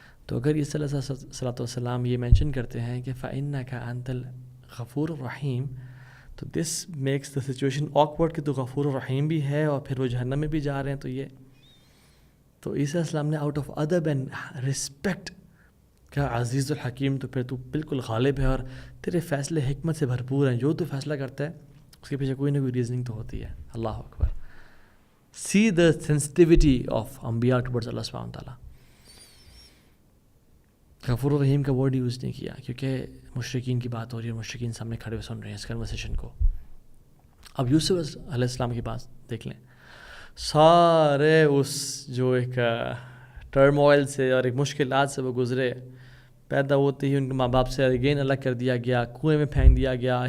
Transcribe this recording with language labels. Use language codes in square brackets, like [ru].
[ur] تو اگر یہ صلی اللہ علیہ وسلم یہ مینشن کرتے ہیں کہ [ar] فإنک انت الغفور الرحیم, [ur] تو [en] this makes the situation awkward [ur] کہ تو غفور الرحیم بھی ہے اور پھر وہ جہنم میں بھی جا رہے ہیں. تو عیسیٰ علیہ السلام نے آؤٹ آف ادب اینڈ رسپیکٹ کہا عزیز الحکیم, تو پھر تو بالکل غالب ہے اور تیرے فیصلے حکمت سے بھرپور ہیں, جو تو فیصلہ کرتا ہے اس کے پیچھے کوئی نہ کوئی ریزننگ تو ہوتی ہے. اللہ اکبر. [en] See the sensitivity of انبیاء towards اللہ سبحانہ تعالیٰ. [ur] غفور الرحیم کا ورڈ یوز نہیں کیا کیونکہ مشرکین کی بات ہو رہی ہے اور مشرکین سامنے کھڑے ہوئے سن رہے ہیں اس کنورسیشن کو. اب یوسف علیہ السلام کی بات دیکھ لیں. سارے اس جو ایک ٹرموائل سے اور ایک مشکلات سے وہ گزرے. پیدا ہوتے ہی ان کے ماں باپ سے اگین الگ کر دیا گیا, کنویں میں پھینک دیا گیا.